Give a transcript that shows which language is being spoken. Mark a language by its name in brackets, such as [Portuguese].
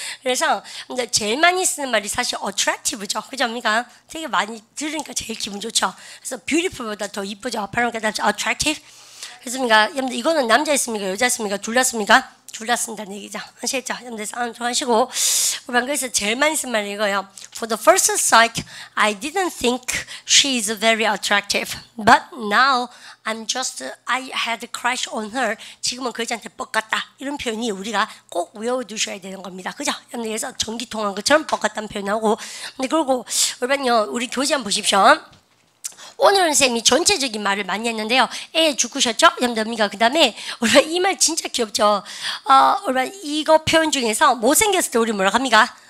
[Korean] 그래서 제일 많이 쓰는 말이 사실 attractive죠. 그죠? 되게 많이 들으니까 제일 기분 좋죠. 그래서 beautiful보다 더 이쁘죠. 발음가 attractive. 그렇습니까? 여러분들 이거는 남자였습니까? 여자였습니까? 둘 다습니까? 둘 다 쓴다는 얘기죠. 아시겠죠? 여러분들 싸움 좋아하시고 우리 그래서 제일 많이 쓴 말이 이거예요. [English] For the first sight, I didn't think she is very attractive, but now I had a crush on her. [Korean] 지금은 그 여자한테 뻑같다. 이런 표현이 우리가 꼭 외워두셔야 되는 겁니다. 그죠? 여러분들 그래서 전기 통한 것처럼 뻑같다는 표현 나오고. 근데 그리고 우리 교재 한번 보십시오. 오늘은 쌤이 전체적인 말을 많이 했는데요. 애 죽으셨죠? 여러분들 그 다음에 우리 이 말 진짜 귀엽죠? 우리 이거 표현 중에서 못생겼을 때 우리 뭐라 합니까?